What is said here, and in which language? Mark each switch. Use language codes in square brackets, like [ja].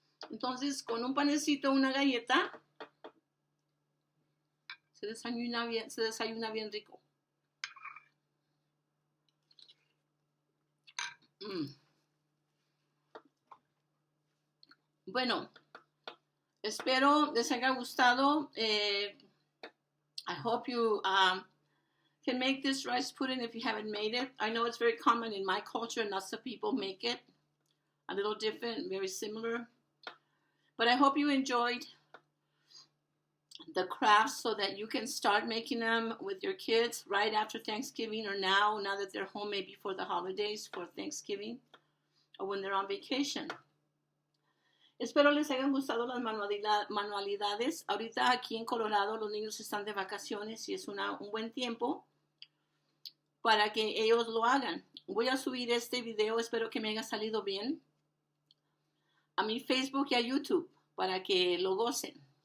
[es] Entonces, con un panecito, una galleta, se desayuna bien rico. Bueno, espero les haya gustado. [en] I hope you can make this rice pudding if you haven't made it. I know it's very common in my culture, and lots of people make it. A little different, very similar. But I hope you enjoyed the crafts so that you can start making them with your kids right after Thanksgiving, or now that they're home, maybe for the holidays, for Thanksgiving, or when they're on vacation. [es] Espero les hayan gustado las manualidades. Ahorita aquí en Colorado los niños están de vacaciones y es un buen tiempo para que ellos lo hagan. Voy a subir este video, espero que me haya salido bien, a mi Facebook y a YouTube para que lo gocen.